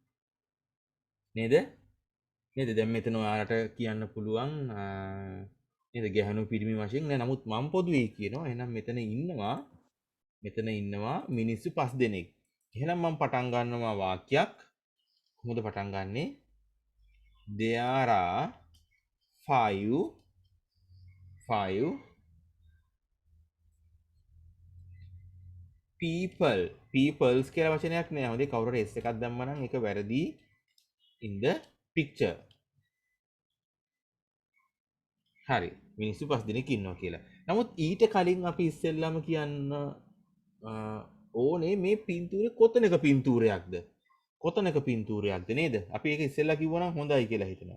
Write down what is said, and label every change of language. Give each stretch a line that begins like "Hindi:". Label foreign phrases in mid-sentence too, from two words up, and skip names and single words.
Sinhala: නේද? නේද? දැන් මෙතන ඔයාලට කියන්න පුළුවන් නේද? ගැහණු පිරිමි වශයෙන් නෑ. නමුත් මම පොදුවේ කියනවා. එහෙනම් මෙතන ඉන්නවා මිනිස්සු 5 දෙනෙක්. එහෙනම් මම පටන් ගන්නවා වාක්‍යයක්. කොහොමද පටන් ගන්නෙ?
English: There are five peoples
Sinhala: කියලා වචනයක් නෑ. හොඳේ කවුරු හරි s එකක් දැම්මා නම් ඒක වැරදි.
English: In the picture.
Sinhala: හරි. මිනිස්සු 5 දෙනෙක් ඉන්නවා කියලා. නමුත් ඊට කලින් අපි ඉස්සෙල්ලාම කියන්න ඕනේ මේ පින්තූරේ කොතනක පින්තූරයක්ද? කොතනක පින්තූරයක්ද නේද? අපි ඒක ඉස්සෙල්ලා කිව්වනම් හොඳයි කියලා හිතනවා.